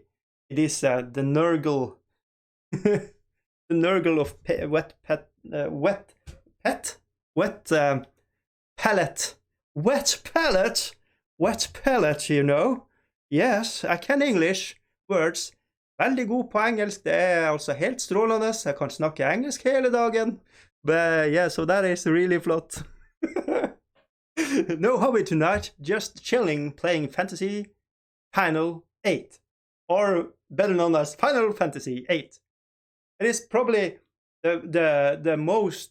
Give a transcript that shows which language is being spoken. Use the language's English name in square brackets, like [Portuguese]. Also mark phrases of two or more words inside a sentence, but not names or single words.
[English] It is the Nurgle, the Nurgle of wet pellet, you know. Yes, I can English. words. [Norwegian] Veldig god på engelsk. Det er altså helt strålende. Jeg kan snakke engelsk hele dagen. [English] But yeah, so that is really flott. No hobby tonight. Just chilling, playing Fantasy Final 8. Or better known as Final Fantasy 8. It is probably the most...